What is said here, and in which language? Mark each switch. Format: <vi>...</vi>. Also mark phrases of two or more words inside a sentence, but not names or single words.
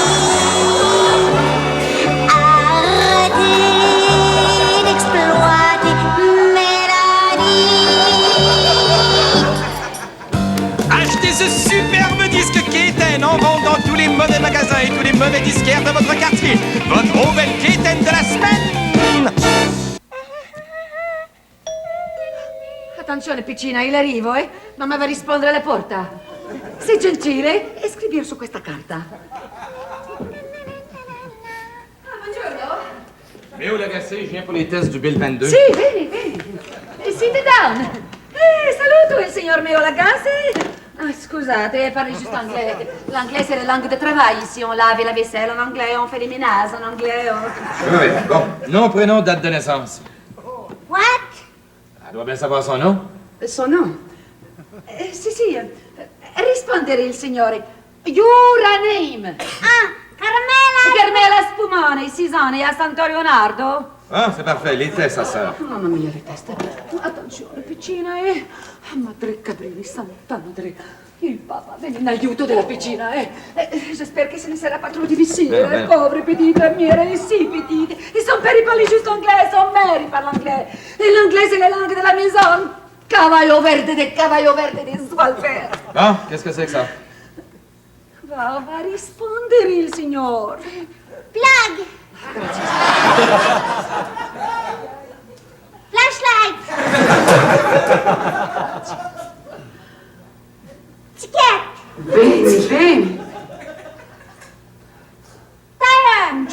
<fr>Arrêtez d'exploiter Mélanie. Achetez ce superbe disque Kéten en vente dans tous les mauvais magasins et tous les mauvais disquaires de votre quartier. Votre nouvelle Kéten de la semaine.</fr> <it>Attenzione piccina, il arrivo, Mamma va a rispondere alla porta. Sii gentile e scrivi su questa carta. Buongiorno.</it> <fr>Méo Lagacé, je viens pour les tests du Bill 22.</fr> <it>Sì, vieni.</it> <en>Sit down.</en> <it>Saluto il signor Meo Lagacé. Ah, scusate, parli</it> <fr>juste anglais. L'anglais, c'est la langue de travail. Ici, on lave la vaisselle en anglais, on fait les ménages en anglais. Oui, bon. Nom, prénom, date de naissance.</fr> <en>What?</en> <fr>Elle doit bien savoir son nom. Son nom?</fr> <it>Sì. Rispondere il signore.</it> <en>Your name. Carmela.</en> <it>Carmela Spumone, 6 anni, a Santo Leonardo.</it> <fr>Ah, c'est parfait. Les tests, sa sœur.</fr> <it>Mamma mia, le teste. Attenzione, piccina, Madre Caprili, Santa Madre. Il Papa viene in aiuto della piccina,</it> <fr>J'espère que ce ne sera pas trop difficile. Pauvre petite mière, si petite. Ils sont père, ils parlent juste anglais, son mère, il parle anglais. Et l'anglais, c'est la langue de la maison.</fr> <it>Cavallo verde des Svalbard.</it> <fr>Bon, qu'est-ce que c'est que ça?</fr> <it>Va rispondere il signor.</it> <en>Plug. Flashlight. Ticket.</en> <it>Bene.</it> <en>Tire.</en>